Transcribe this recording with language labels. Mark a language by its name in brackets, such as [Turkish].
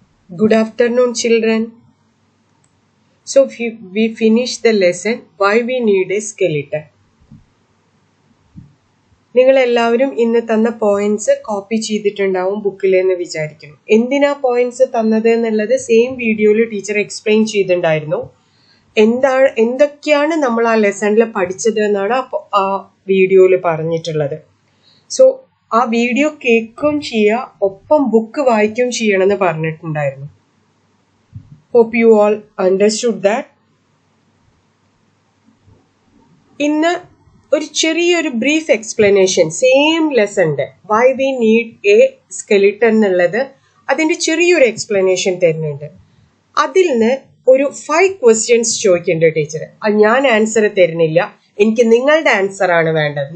[English] Good afternoon, children. So, we finished the lesson why we need a skeleton. [Malayalam] നിങ്ങൾ എല്ലാവരും ഇന്ന് തന്ന points copy ചെയ്തിട്ടുണ്ടാവും ബുക്കിലെന്ന് വിചാരിക്കുന്നു. എന്തിനാ പോയിന്റ്സ് തന്നത് എന്നുള്ളത് സെയിം വീഡിയോയിൽ ടീച്ചർ എക്സ്പ്ലെയിൻ ചെയ്തിട്ടുണ്ടായിരുന്നു. എന്തൊക്കെയാണ് നമ്മൾ ആ ലെസണിൽ പഠിച്ചത് എന്നാണ് ആ വീഡിയോയിൽ പറഞ്ഞിട്ടുള്ളത്. സോ ആ വീഡിയോ കേൾക്കുകയും ചെയ്യുക, ഒപ്പം ബുക്ക് വായിക്കുകയും ചെയ്യണമെന്ന് പറഞ്ഞിട്ടുണ്ടായിരുന്നു. [English] Hope you all understood that. [Malayalam] ഇന്ന് ഒരു ചെറിയൊരു brief explanation same ലെസണിന്റെ Y we need A skeleton എന്നുള്ളത് അതിന്റെ ചെറിയൊരു എക്സ്പ്ലനേഷൻ തരുന്നുണ്ട്. അതിൽ നിന്ന് ഒരു 5 ക്വസ്റ്റ്യൻസ് ചോദിക്കുന്നുണ്ട് ടീച്ചർ. ഞാൻ ആൻസർ തരുന്നില്ല, എനിക്ക് നിങ്ങളുടെ ആൻസർ ആണ് വേണ്ടത്.